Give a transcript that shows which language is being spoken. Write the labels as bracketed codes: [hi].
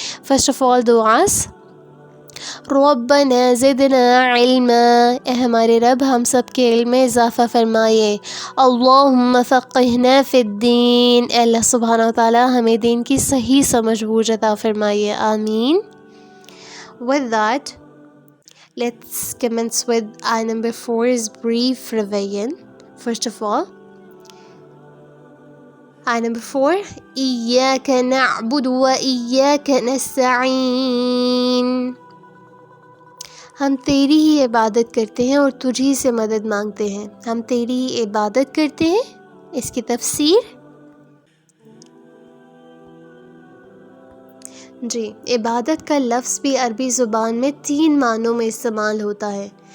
[en] First of all du'as. [ar] ربنا زدنا علما، [ur] اے ہمارے رب ہم سب کے علم میں اضافہ فرمائے. [ar] اللہم فقہنا فی الدین، [ur] اے اللہ سبحانہ وتعالی ہمیں دین کی صحیح سمجھ بوجھ عطا فرمائے، آمین. [en] With that, let's commence with ayah number 4's brief revision. [ur] First of all, ayah number 4, [ar] إِيَّاكَ نَعْبُدُ وَإِيَّاكَ نَسْتَعِينُ، [ur] ہم تیری ہی عبادت کرتے ہیں اور تجھی سے مدد مانگتے ہیں. ہم تیری ہی عبادت کرتے ہیں، اس کی تفسیر جی، عبادت کا لفظ بھی عربی زبان میں 3 معنوں میں استعمال ہوتا ہے.